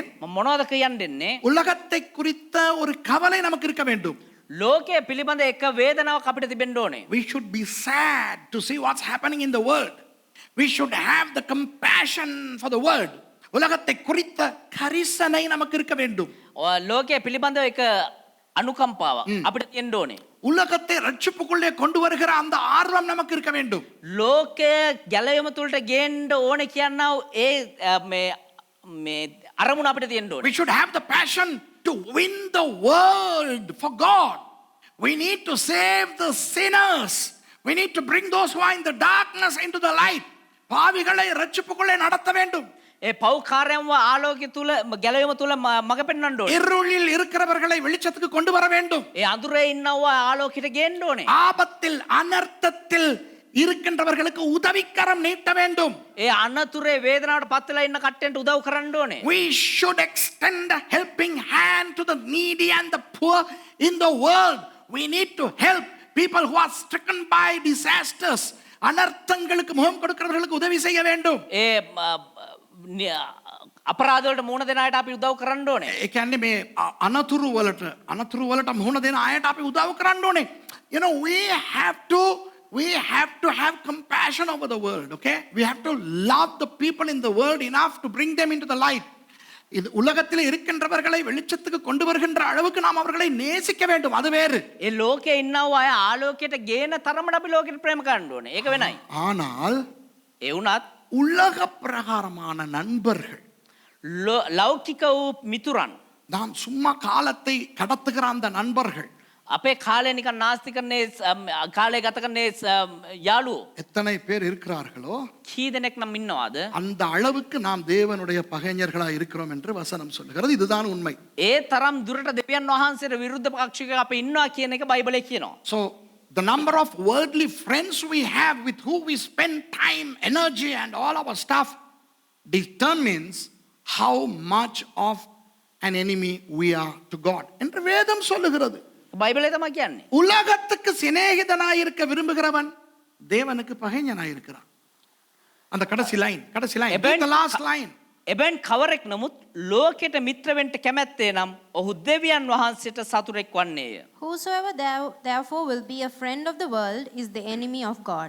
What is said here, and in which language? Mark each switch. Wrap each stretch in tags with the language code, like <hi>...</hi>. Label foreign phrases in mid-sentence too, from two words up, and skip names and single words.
<si>මම මොනවද කියන්න දෙන්නේ?</si> <ta>உலகத்தை குறித்த ஒரு கவலை நமக்கு இருக்க வேண்டும்.</ta> <si>ලෝකයේ පිළිබඳ එක වේදනාවක් අපිට තිබෙන්න ඕනේ.</si> <en>We should be sad to see what's happening in the world. We should have the compassion for the world.</en> <ta>உலகத்தை குறித்த கரிசனை நமக்கு இருக்க வேண்டும்.</ta> <si>ලෝකයේ පිළිබඳව එක අනුකම්පාවක් අපිට තියෙන්න ඕනේ.</si> <ta>உலகத்தை ரட்சிப்புக்குள்ளே கொண்டு வருகிற அந்த ஆர்வம் நமக்கு இருக்க வேண்டும்.</ta> <si>ලෝකය ගැලවීම තුලට ගේන්න ඕනේ කියනවා මේ අරමුණ අපිට තියෙන්න ඕනේ.</si> <en>We should have the passion to win the world for God. We need to save the sinners. We need to bring those who are in the darkness into the light.</en> <ta>பாவிகளை ரட்சிப்புக்குள்ளே நடத்த வேண்டும்.</ta> <si>ඒ පෞකාරයන්ව ආලෝකය තුල ගැලවීම තුල මඟ පෙන්වන්න ඕනේ.</si> <ta>இருளில் இருக்கிறவர்களை வெளிச்சத்துக்கு கொண்டு வர வேண்டும்.</ta> <si>ඒ අඳුරේ ඉන්නව ආලෝකයට ගේන්න ඕනේ.</si> <ta>ஆபத்தில் அனர்த்தத்தில் இருக்கின்றவர்களுக்கு உதவிக்கரம் நீட்ட வேண்டும்.</ta> <si>ඒ අනතුරේ වේදනාවට පත් වෙලා ඉන්න කට්ටියන්ට උදව් කරන්න ඕනේ.</si> <en>We should extend a helping hand to the needy and the poor in the world. We need to help people who are stricken by disasters.</en> <ta>அனர்த்தங்களுக்கு முகம் கொடுக்கிறவர்களுக்கு உதவி செய்ய வேண்டும்.</ta> <si>ඒ අපරාධ වලට මුහුණ දෙන අයට අපි උදව් කරන්න ඕනේ. ඒ කියන්නේ මේ අනතුරු වලට මුහුණ දෙන අයට අපි උදව් කරන්න ඕනේ.</si> <en>You know, we have to have compassion over the world, okay? We have to love the people in the world enough to bring them into the light.</en> <ta>இது உலகத்தில் இருக்கின்றவர்களை வெளிச்சத்துக்கு கொண்டு வருகின்ற அளவுக்கு நாம் அவர்களை நேசிக்க வேண்டும். அது வேறு.</ta> <si>ඒ ලෝකේ ඉන්නව අය ආලෝකයට ගේන තරමට අපි ලෝකෙට ප්‍රේම කරන්න ඕනේ. ඒක වෙනයි.</si> <ta>ஆனால்</ta> <si>ඒ වුණත්</si> <ta>உலக பிரகாரமான நண்பர்கள்,</ta> <si>ලෞකික වූ මිතුරන්,</si> <ta>நாம் சும்மா காலத்தை கடத்துகிற அந்த நண்பர்கள்,</ta> <si>අපේ කාලය නිකන් නාස්ති කරන්නේ කාලය ගත කරන්නේ යාළුවෝ</si> <ta>எத்தனை பேர் இருக்கிறார்களோ</ta> <si>කී දෙනෙක් නම් ඉන්නවද?</si> <ta>அந்த அளவுக்கு நாம் தேவனுடைய பகைஞர்களாக இருக்கிறோம் என்று வசனம் சொல்லுகிறது. இதுதான் உண்மை.</ta> <si>ඒ තරම් දුරට දෙවියන් වහන්සේට විරුද්ධ පාක්ෂිකයෙක් අපි ඉන්නවා කියන එක බයිබලයේ කියනවා.</si> <en>So the number of worldly friends we have with who we spend time, energy and all our stuff determines how much of an enemy we are to God.</en> <ta>என்று வேதம் சொல்லுகிறது.</ta> <si>බයිබලයේ තමයි කියන්නේ.</si> <ta>உலகத்துக்கு சிநேகிதனாய் இருக்க விரும்புகிறவன் தேவனுக்கு பகைஞனாய் இருக்கிறான். அந்த கடைசி லைன்</ta> <en>the last line.</en> <si>එබැන් කවරෙක් නමුත් ලෝකයට මිත්‍ර වෙන්න කැමැත්තේ නම් ඔහු දෙවියන් වහන්සේට සතුරෙක් වන්නේය.</si> <en>Whosoever therefore will be a friend of the world is the enemy of God.</en>